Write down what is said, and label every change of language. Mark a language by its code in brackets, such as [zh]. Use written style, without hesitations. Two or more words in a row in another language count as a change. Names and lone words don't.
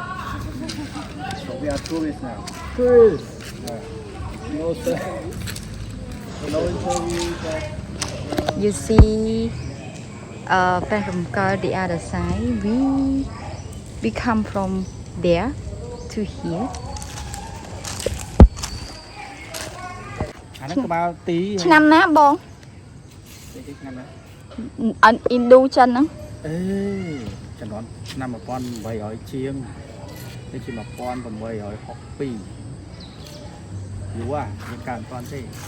[en] So we are tourists now. Tourists! No sir. No interview, but You see from the other side we come from there to here [km] អានេះក្បាលទី ឆ្នាំណាបង ទីឆ្នាំណា ឥណ្ឌូចិនហ្នឹង អេចំនួនឆ្នាំ1800ជាងនេះជា1862យូរយើងកើតមិនទាន់ទេ